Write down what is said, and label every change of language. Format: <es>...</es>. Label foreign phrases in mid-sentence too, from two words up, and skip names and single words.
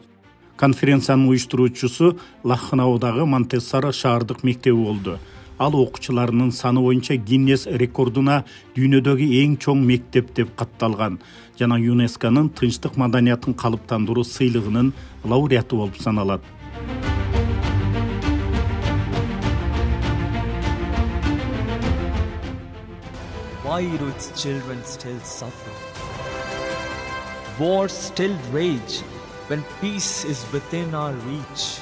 <ky>Конференциянын уюштуруучусу Лахнаудагы Монтессара шаардык мектеби болду. Ал окуучуларынын саны боюнча Гиннес рекордуна дүйнөдөгү эң чоң мектеп деп катталган жана ЮНЕСКОнун тынчтык маданиятын калыптандыруу сыйлыгынын лауреаты болуп саналат.</ky> <en>Why do its children still suffer? Wars still rage when peace is within our reach.</en>